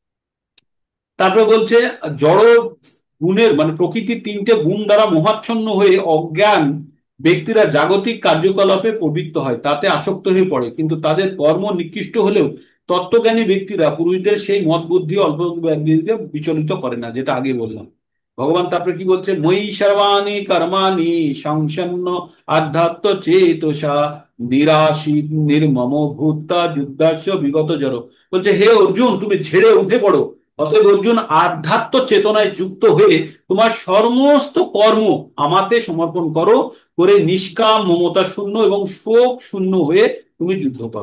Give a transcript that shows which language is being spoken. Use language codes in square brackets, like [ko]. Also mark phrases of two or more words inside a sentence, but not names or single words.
[bn] তারপরে বলছে জড় গুণের মানে প্রকৃতির 3টে গুণ দ্বারা মোহাচ্ছন্ন হয়ে অজ্ঞান ব্যক্তিরা জাগতিক কার্যকলাপে প্রবৃত্ত হয়, তাতে আসক্ত হয়ে পড়ে, কিন্তু তাদের কর্ম নিকৃষ্ট হলেও তত্ত্বজ্ঞানী ব্যক্তিরা পুরুষদের সেই মত বুদ্ধি অল্প ব্যক্তিকে বিচলিত করে না, যেটা আগে বললাম। ভগবান তারপরে কি বলছে, [sa] ময়ি সর্বাণি কর্মাণি সংসন্ন আধ্যাত্ম চেতসা নিরাশী নির্মম ভূতা যুদ্ধাস্য বিগত জড়। [bn] বলছে হে অর্জুন, তুমি ঝেড়ে উঠে পড়ো। অতএব অর্জুন, আধ্যাত্ম চেতনায় যুক্ত হয়ে তোমার সমস্ত কর্ম আমাতে সমর্পণ করো, করে নিষ্কাম মমতা শূন্য এবং শোক শূন্য হয়ে তুমি যুদ্ধ করো।